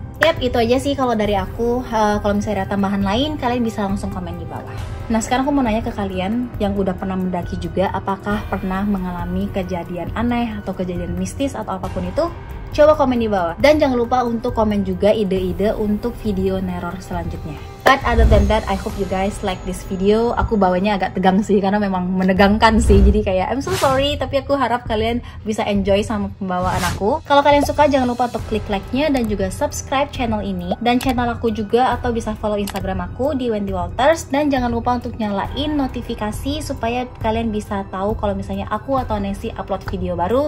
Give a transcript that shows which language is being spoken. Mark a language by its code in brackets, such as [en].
[id] Yap, itu aja sih kalau dari aku. Kalau misalnya ada tambahan lain, kalian bisa langsung komen di bawah. Nah, sekarang aku mau nanya ke kalian yang udah pernah mendaki juga, apakah pernah mengalami kejadian aneh atau kejadian mistis atau apapun itu? Coba komen di bawah. Dan jangan lupa untuk komen juga ide-ide untuk video neror selanjutnya. [en] But other than that, I hope you guys like this video. [id] Aku bawanya agak tegang sih, karena memang menegangkan sih. Jadi kayak, [en] I'm so sorry, [id] tapi aku harap kalian bisa enjoy sama pembawaan aku. Kalau kalian suka, jangan lupa untuk klik like-nya dan juga subscribe channel ini. Dan channel aku juga, atau bisa follow Instagram aku di Wendy Walters. Dan jangan lupa untuk nyalain notifikasi supaya kalian bisa tahu kalau misalnya aku atau Nancy upload video baru.